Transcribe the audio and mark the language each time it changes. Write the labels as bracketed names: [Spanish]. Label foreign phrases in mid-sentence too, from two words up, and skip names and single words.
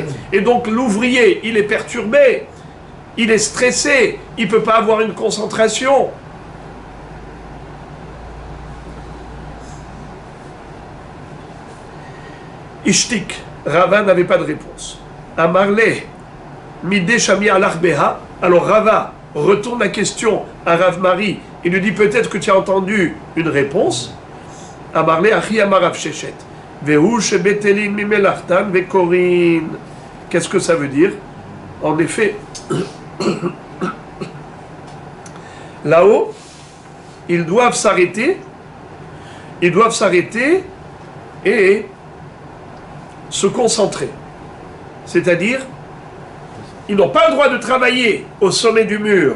[French] Et donc l'ouvrier, il est perturbé, il est stressé, il ne peut pas avoir une concentration. Ishtik, Rava n'avait pas de réponse. [Aramaic] אמר ליה, מידי שמיע לך בהא. [French] Alors Rava retourne la question à Rav Mari. Il lui dit peut-être que tu as entendu une réponse. [Aramaic] אמר ליה, הכי אמר רב ששת. והוא שבטלין ממלאכתן וקורין. [French] Qu'est-ce que ça veut dire? En effet, là-haut, ils doivent s'arrêter. Ils doivent s'arrêter et se concentrer. C'est-à-dire, ils n'ont pas le droit de travailler au sommet du mur.